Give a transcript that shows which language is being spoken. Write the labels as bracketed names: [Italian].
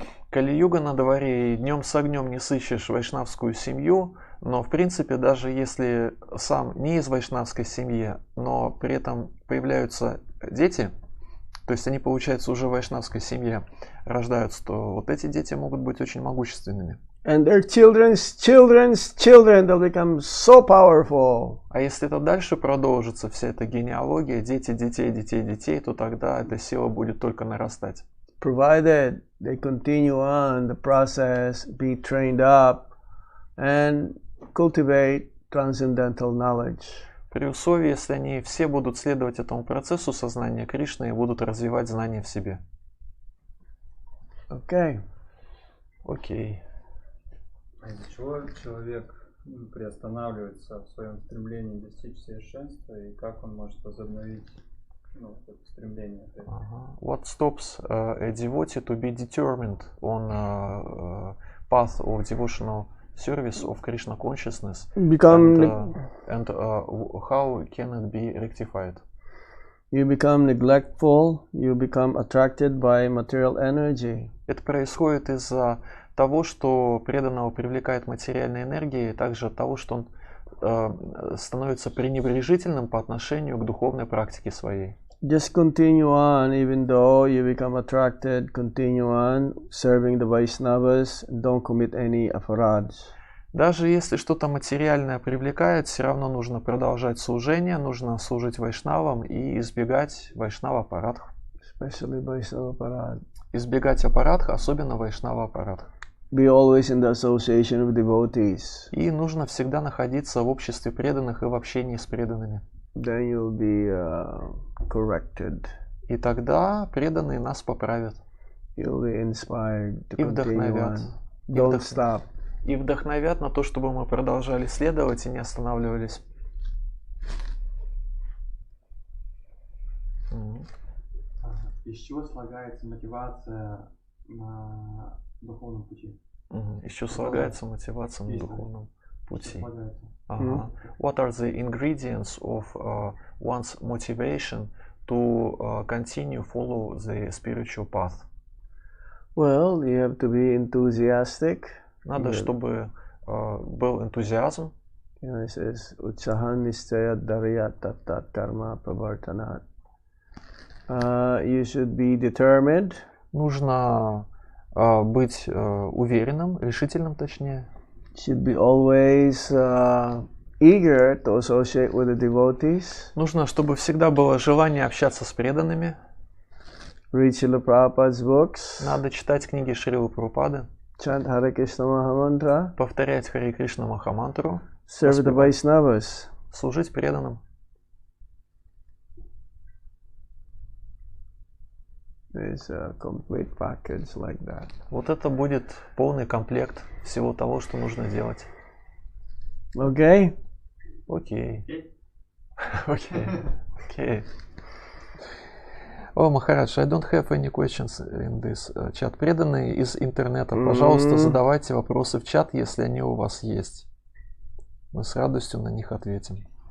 [Russian] Кали-юга на дворе, и днем с огнем не сыщешь вайшнавскую семью, но в принципе даже если сам не из вайшнавской семьи, но при этом появляются дети, то есть они, получается, уже в вайшнавской семье рождаются, то вот эти дети могут быть очень могущественными. [English] And their children's children, they'll become so powerful. [Russian] А если это дальше продолжится, вся эта генеалогия, дети, детей, детей, детей, то тогда эта сила будет только нарастать. [English] Provided they continue on the process, be trained up, and cultivate transcendental knowledge. [Russian] При условии, если они все будут следовать этому процессу сознания Кришны и будут развивать знания в себе. Окей. Окей. А из-за чего человек приостанавливается в своем стремлении достичь совершенства, и как он может возобновить это стремление? [English] What stops a devotee to be determined on path of devotional service of Krishna consciousness, and how can it be rectified? You become neglectful, you become attracted by material energy. [Russian] Это происходит из-за того, что преданного привлекает материальная энергия, и также от того, что он становится пренебрежительным по отношению к духовной практике своей. [English] Just continue on, even though you become attracted, continue on serving the Vaishnavas, don't commit any aparads. [Russian] Даже если что-то материальное привлекает, все равно нужно продолжать служение, нужно служить вайшнавам и избегать вайшнава-апарадх. [English] Especially Vaishnava Parad. [Russian] Избегать апарадх, особенно вайшнава-апарадх. [English] Be always in the association of devotees. [Russian] И нужно всегда находиться в обществе преданных и в общении с преданными. [English] Then you'll be corrected. [Russian] И тогда преданные нас поправят. [English] You'll be inspired to [Russian] И [English] continue [Russian] вдохновят. [English] on. Don't stop. [Russian] И вдохновят на то, чтобы мы продолжали следовать и не останавливались. Из чего слагается мотивация на духовном пути? Из чего слагается мотивация на духовном пути? [English] What are the ingredients of one's motivation to continue follow the spiritual path? Well, you have to be enthusiastic. [Russian] Надо, чтобы был энтузиазм. [English] It says, [Sanskrit] Utsahan nishchaya daryat tat karma pravartanat. [English] You should be determined. [Russian] Нужно быть уверенным, решительным, точнее. [English] Should be always eager to associate with the devotees. [Russian] Нужно, чтобы всегда было желание общаться с преданными. [English] Read Srila Prabhupada's books. [Russian] Надо читать книги Шрилы Прабхупады. [English] Chant Hare Krishna Mahamantra. [Russian] Повторять Харе Кришна Махамантру. [English] Serve the Vaishnavas. [Russian] Служить преданным. [English] It's a complete package like that. [Russian] Вот это будет полный комплект всего того, что нужно делать. [English] Okay? [Russian] Окей. Окей. Окей. О, Махарадж, [English] I don't have any questions in this chat. [Russian] Преданные из интернета, пожалуйста, задавайте вопросы в чат, если они у вас есть. Мы с радостью на них ответим.